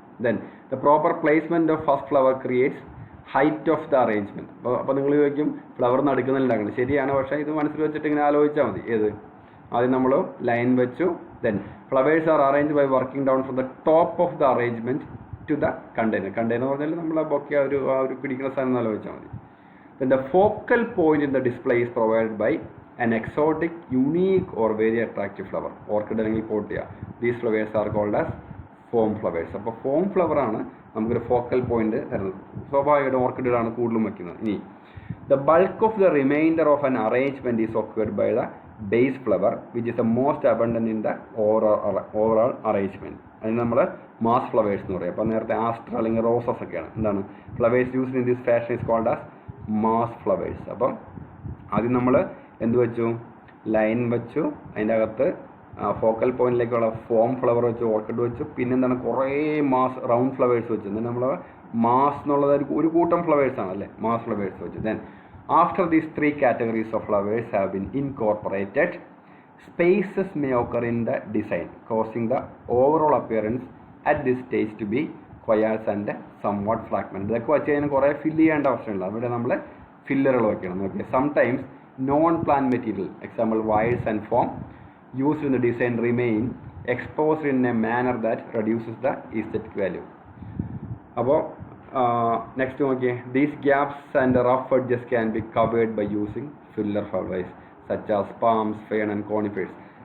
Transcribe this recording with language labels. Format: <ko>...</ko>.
<en>Then the proper placement of first flower creates height of the arrangement.</en> <ml>അപ്പോൾ നിങ്ങൾ ചോദിക്കും flower നടുക്കുന്നുണ്ടാക്കണം. ശരിയാണ്, പക്ഷേ ഇത് മനസ്സിൽ വെച്ചിട്ട് ഇങ്ങനെ ആലോചിച്ചാൽ മതി. ഏത്? ആദ്യം നമ്മൾ ലൈൻ വെച്ചു.</ml> <en>Then flowers are arrange by working down from the top of the arrangement to the container.</en> <ml>Container പറഞ്ഞാൽ നമ്മൾ ആ ബൊക്കെ ആ ഒരു പിടിക്കുന്ന സ്ഥലം ആലോചിച്ചാൽ മതി.</ml> <en>Then the focal point in the display is provided by an exotic, unique or very attractive flower.</en> <ml>Orchid അല്ലെങ്കിൽ പോട്ടിയ.</ml> <en>These flowers are called as foam flowers.</en> <ml>അപ്പോൾ ഫോം ഫ്ലവർ ആണ് നമുക്കൊരു ഫോക്കൽ പോയിന്റ് തരുന്നത്. സ്വാഭാവികമായിട്ടും ഓർക്കിഡുകളാണ് കൂടുതലും വയ്ക്കുന്നത്. ഇനി</ml> <en>the bulk of the remainder of an arrangement is occupied by the base flower, which is the most abundant in the overall arrangement.</en> <ml>അതിന് നമ്മൾ മാസ് ഫ്ലവേഴ്സ് എന്ന് പറയും. അപ്പോൾ നേരത്തെ ആസ്റ്റർ അല്ലെങ്കിൽ റോസസ് ഒക്കെയാണ്. എന്താണ്</ml> <en>Flowers used in this fashion is called as mass flowers.</en> <ml>അപ്പം ആദ്യം നമ്മൾ എന്ത് വെച്ചു? ലൈൻ വെച്ചു. അതിൻ്റെ അകത്ത് ഫോക്കൽ പോയിന്റിലേക്കുള്ള ഫോം ഫ്ലവർ വെച്ചു, ഓർക്കിഡ് വെച്ചു. പിന്നെന്താണ് കുറേ മാസ് റൗണ്ട് ഫ്ലവേഴ്സ് വെച്ചു. എന്നിട്ട് നമ്മൾ മാസ് എന്നുള്ളത് ഒരു കൂട്ടം ഫ്ലവേഴ്സാണ് അല്ലേ, മാസ് ഫ്ലവേഴ്സ് വെച്ചു.</ml> <en>Then after these 3 categories of flowers have been incorporated, spaces may occur in the design, causing the overall appearance at this stage to be squares and somewhat fragmented.</en> <ml>ഇതൊക്കെ വെച്ച് കഴിഞ്ഞാൽ കുറേ fill ചെയ്യേണ്ട ആവശ്യമില്ല. അവിടെ നമ്മൾ ഫില്ലറുകൾ വയ്ക്കണം. നോക്കിയാൽ</ml> <en>Sometimes non plant material, example wires and foam used in the design remain exposed in a manner that reduces the aesthetic value.</en> <ml>അപ്പോൾ നെക്സ്റ്റ് നോക്കിയേ,</ml> <en>These gaps and rough edges can be covered by using filler flowers such as palms, fern and conifers.</en>